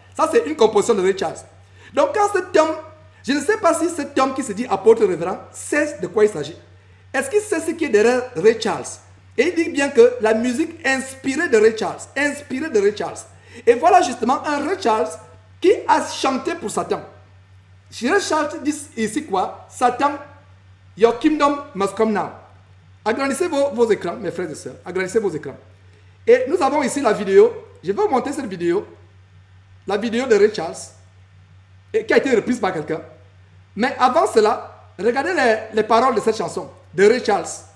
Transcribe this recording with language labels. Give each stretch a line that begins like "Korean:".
French: Ça, c'est une composition de Ray Charles. Donc, quand cet homme, je ne sais pas si cet homme qui se dit apôtre révérend sait de quoi il s'agit. Est-ce qu'il sait ce qui est derrière Ray Charles? Et il dit bien que la musique inspirée de Ray Charles, inspirée de Ray Charles. Et voilà justement un Ray Charles qui a chanté pour Satan. Ray Charles dit ici quoi?
English: Satan, your kingdom must come now.
French: Agrandissez vos écrans, mes frères et sœurs. Agrandissez vos écrans. Et nous avons ici la vidéo. Je vais vous montrer cette vidéo. La vidéo de Ray Charles. Et qui a été reprise par quelqu'un. Mais avant cela, regardez les paroles de cette chanson de Ray Charles.